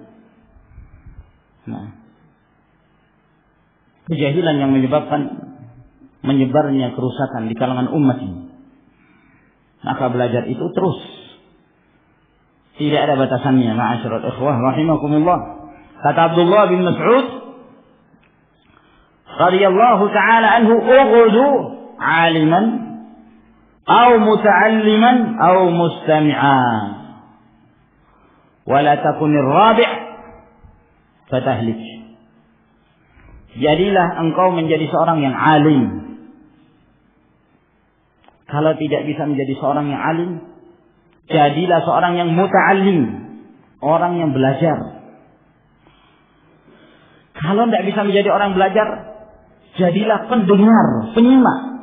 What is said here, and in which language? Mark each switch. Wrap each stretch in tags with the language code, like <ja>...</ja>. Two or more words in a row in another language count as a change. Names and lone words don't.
<id>Nah, kejahilan yang menyebabkan menyebarnya kerusakan di kalangan umat ini. Maka belajar itu terus, tidak ada batasannya.</id> <ar>معاشر الإخوة رحمكم الله.</ar> <id>Kata Abdullah bin Mas'ud</id> <ar>رضي الله تعالى عنه, اغد عالما أو متعلما أو مستمعا ولا تكن الرابع فتهلك.</ar> <id>Jadilah engkau menjadi seorang yang alim. Kalau tidak bisa menjadi seorang yang alim, jadilah seorang yang muta'allim, orang yang belajar. Kalau tidak bisa menjadi orang belajar, jadilah pendengar, penyimak.</id>